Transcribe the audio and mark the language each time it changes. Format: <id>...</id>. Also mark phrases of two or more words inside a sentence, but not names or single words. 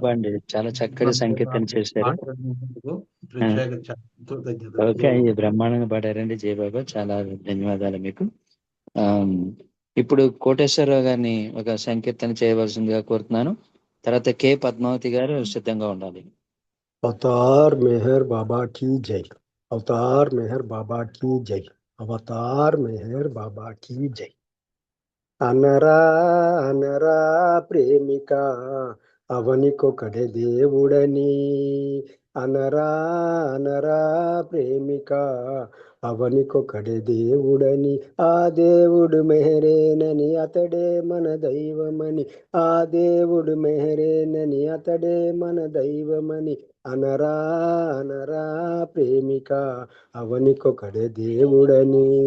<te>బాబా అండి, చాలా చక్కటి సంకీర్తన చేశారు. ఓకే, ఇది బ్రహ్మాండంగా పాడారండి. జై బాబా, చాలా ధన్యవాదాలు మీకు. ఇప్పుడు కోటేశ్వరరావు గారిని ఒక సంకీర్తన చేయవలసిందిగా కోరుతున్నాను. తర్వాత కె పద్మావతి గారు సిద్ధంగా ఉండాలి.</te> <hi>अवतार मेहर बाबा की जय। अवतार मेहर बाबा की जय। अवतार मेहर बाबा की जय।</hi> <te>అనరా అనరా ప్రేమిక అవనికొకడే దేవుడని, అనరా అనరా ప్రేమిక అవనికొకడే దేవుడని, ఆ దేవుడు మెహరేనని అతడే మన దైవమని, ఆ దేవుడు మెహరేనని అతడే మన దైవమని, అనరా అనరా ప్రేమిక అవనికొకడే దేవుడని.</te>